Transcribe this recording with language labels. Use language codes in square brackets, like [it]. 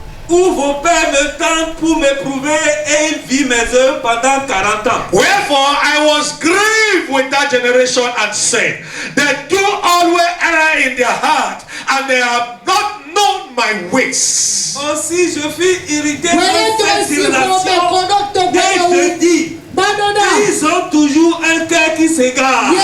[fr] Où vos pères me tentent pour m'éprouver et ils vivent mes œuvres pendant 40 ans. [en] Wherefore I was grieved with that generation and said, they do always err in their heart, and they have not known my ways. [fr] Aussi je fus irrité contre cette génération et je dis, ils ont toujours un cœur qui s'égare.